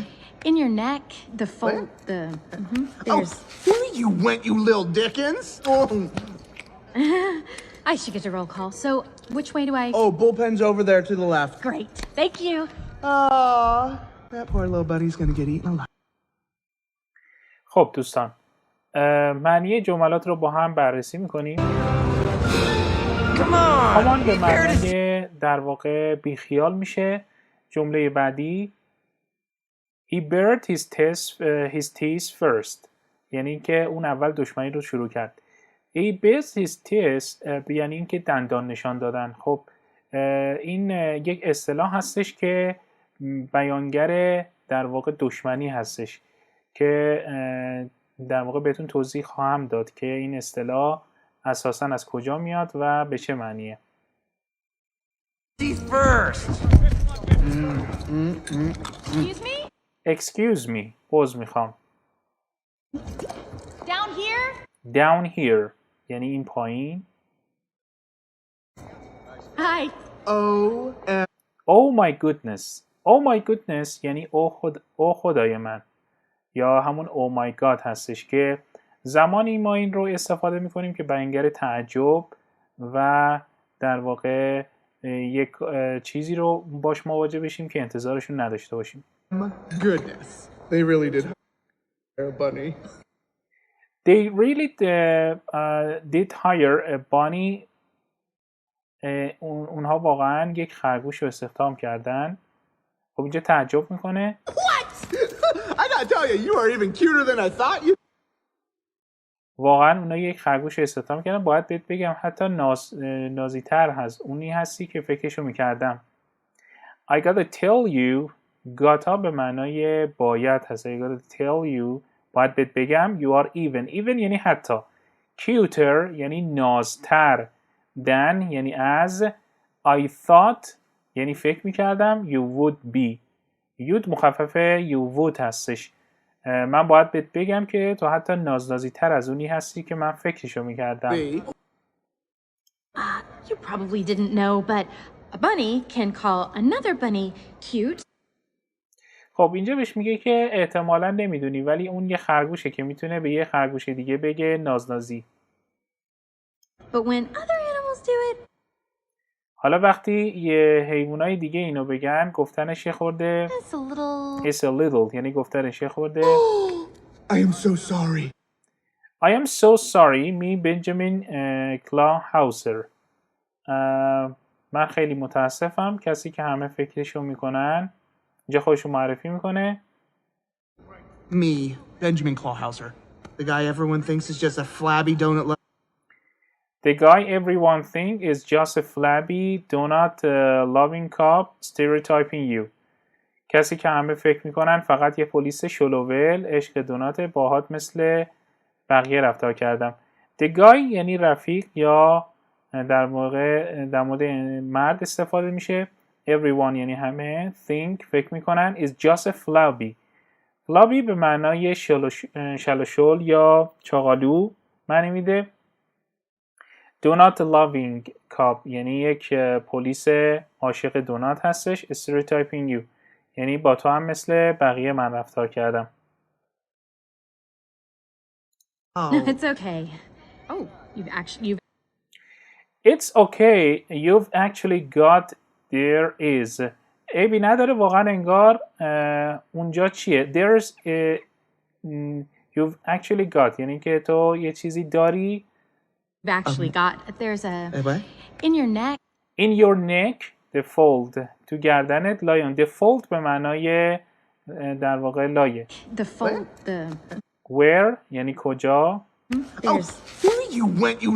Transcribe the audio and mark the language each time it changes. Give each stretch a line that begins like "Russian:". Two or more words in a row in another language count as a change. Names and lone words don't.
English: In your neck, the fold... The... there's... Oh, here you went, you little Dickens! Oh. I should get a roll call. So, which way do I... Oh, bullpen's over there to the left. Great. Thank you. Aw, that poor little buddy's gonna get eaten alive.
Persian: خب دوستان، معنی جملات رو با هم بررسی میکنیم. کامان به معنی در واقع بیخیال میشه. جمله بعدی
English: He buried his teeth first،
Persian: یعنی اینکه اون اول دشمنی رو شروع کرد.
English: He buried his teeth
Persian: یعنی اینکه دندان نشان دادن. خب این یک اصطلاح هستش که بیانگر در واقع دشمنی هستش که در واقع بهتون توضیح خواهم داد که این اصطلاح اساساً از کجا میاد و به چه معنیه.
English: Excuse me? Excuse me.
Persian: عذر میخوام.
English: Down here? Down here
Persian: یعنی این پایین.
English: Hi. Oh, my goodness. Oh my goodness
Persian: یعنی او خدای من، یا همون
English: oh my god
Persian: هستش که زمانی ما این رو استفاده میکنیم که بیانگر تعجب و در واقع یک چیزی رو باش مواجه بشیم که انتظارشون نداشته باشیم.
English: goodness. They really did hire a bunny. They really did hire a bunny.
Persian: اونها واقعا یک خرگوش رو استخدام کردن. خب اینجا تعجب میکنه.
English: What? I gotta tell you, you are even cuter than I thought you.
Persian: واقعا اونا یک خرگوش رو استخدام کردن. باید بهت بگم حتی نازیتر هست. اونی هستی که فکرشو میکردم.
English: I gotta tell you. gotta
Persian: به معنای باید هست.
English: I gotta tell you.
Persian: باید بهت بگم.
English: You are even. Even
Persian: یعنی حتی. Cuter یعنی نازتر. than یعنی از.
English: I thought
Persian: یعنی فکر میکردم.
English: You would be. you'd مخفف you would هستش.
Persian: من باید بهت بگم که تو حتی نازنازی تر از اونی هستی که من فکرشو میکردم.
English: You probably didn't know, but a bunny can call another bunny cute.
Persian: خب اینجا بهش میگه که احتمالاً نمیدونی، ولی اون یه خرگوشه که میتونه به یه خرگوش دیگه بگه نازنازی.
English: But when other animals do it,
Persian: حالا وقتی یه حیوانای دیگه اینو بگن گفتنش یه خورده
English: it's a little...
Persian: یعنی گفتنش یه خورده
English: I am so sorry. I am so sorry me Benjamin Clawhauser.
Persian: من خیلی متاسفم. کسی که همه فکرشو میکنن. اینجا خودشو معرفی میکنه.
English: Me, Benjamin Clawhauser. The guy everyone thinks is just a flabby donut. The guy everyone thinks is just a flabby donut loving cop stereotyping you.
Persian: کسی که همه فکر میکنن فقط یه پلیس شلوول عشق دونات باهات مثل بقیه رفتار کردم.
English: The guy
Persian: یعنی رفیق یا در مورد مرد استفاده میشه.
English: Everyone
Persian: یعنی همه.
English: Think
Persian: فکر میکنن
English: is just a flabby.
Persian: flabby به معنای شلوشل یا چاقالو معنی میده.
English: Donut loving cop
Persian: یعنی یک پلیس عاشق دونات هستش.
English: Stereotyping you
Persian: یعنی با تو هم مثل بقیه من رفتار کردم.
English: It's okay. Oh, It's okay. You've actually got there is
Persian: عیبی نداره واقعا انگار اونجا چیه
English: there's a, you've actually got
Persian: یعنی که تو یه چیزی داری
English: You've actually got. There's a. What? In your neck. in your neck the fold
Persian: تو گردنت
English: lion the fold
Persian: به معنای در واقع لایه
English: The fold. The.
Persian: where یعنی کجا
English: There's. There you went, you